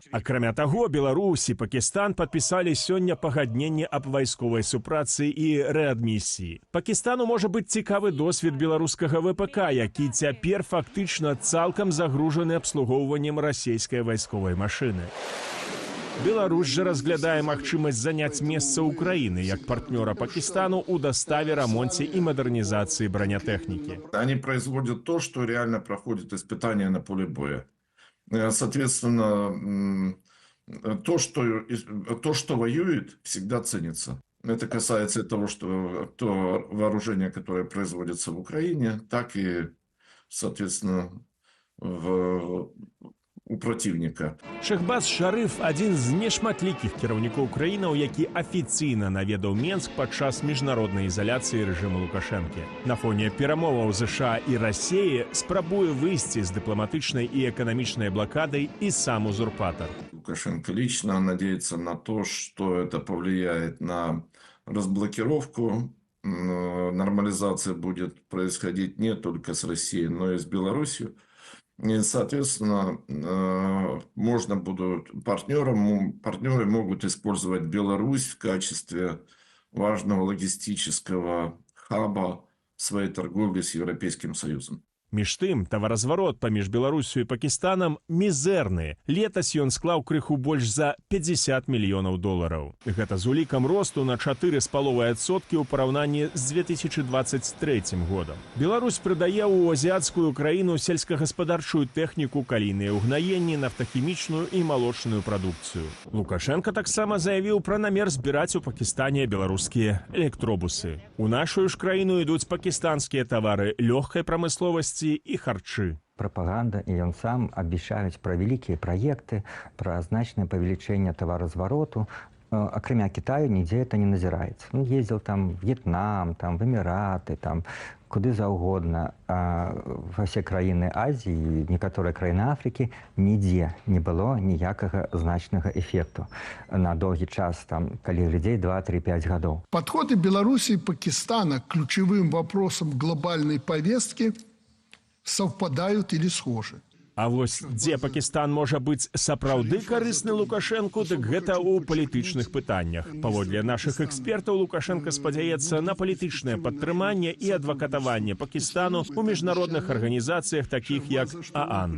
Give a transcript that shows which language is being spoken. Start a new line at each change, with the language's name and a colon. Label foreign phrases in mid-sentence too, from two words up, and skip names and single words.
Belarusian: Акрамя таго, Беларусь і Пакістан падпісалі сёння пагадненне аб вайсковай супрацы і рэадмісіі. Пакістану можа быць цікавы досвед беларускага ВПК, які цяпер фактычна цалкам загружаны абслугоўваннем расійскай вайсковай машыны. Беларусь же разглядае магчымасць заняць месца Украины як партнера Пакистану у доставе,
Russian: ремонте и модернизации бронетехники. Они производят то, что реально проходит испытания на поле боя. Соответственно, то, что воюет, всегда ценится. Это касается того, что то вооружение, которое производится в Украине, так и, соответственно, у противника.
Belarusian: Шахбаз Шарыф – один з нешматлікіх кіраўнікоў краінаў, які афіцыйна наведаў Менск падчас міжнароднай ізаляцыі рэжыму Лукашэнкі. На фоне перамоваў США і Расіі спрабуе выйсці з дыпламатычнай і эканамічнай блакадай і сам узурпатор.
Russian: Лукашенко лично надеется на то, что это повлияет на разблокировку. Нормализация будет происходить не только с Россией, но и с Беларусью. И, соответственно, партнеры могут использовать Беларусь в качестве важного логистического хаба своей торговли с Европейским Союзом.
Belarusian: Між тым, таваразварот паміж Беларусю і Пакістанам мізэрны. Летась ён склаў крыху больш за 50 мільёнаў долараў. Гэта з улікам росту на 4,5% ў параўнанні з 2023 годам. Беларусь прыдае ў азіяцкую краіну сельскагаспадарчую тэхніку, калійныя ўгнаенні, нафтахімічную і малочную прадукцыю. Лукашенко таксама заявіў пра намер збіраць у Пакістане беларускія электробусы. У нашу ж краіну ідуць пакістанскія тавары лёгкай прамысловасці и харчи.
Russian: Пропаганда и он сам обещают про великие проекты, про значное повеличение товарозвароту. Окромя Китая нигде это не назирается. Он ездил там в Вьетнам, там в Эмираты,
Belarusian: там куды заўгодна.
Russian: Во все краіны Азии, некоторые краіны Африки, нигде не было
Belarusian: ніякага значнага
Russian: эффекту на долгий час, там,
Belarusian: калі глядзець
Russian: 2-3-5 годов. Подходы Беларуси и Пакистана к ключевым вопросам глобальной повестки совпадают или схожи.
Belarusian: А вось дзе Пакістан можа быць сапраўды карысны Лукашэнку, дык гэта ў палітычных пытаннях. Паводле нашых экспертаў, Лукашенко спадзяецца на палітычнае падтрыманне і адвакатаванне Пакістану ў міжнародных арганізацыях, такіх як ААН.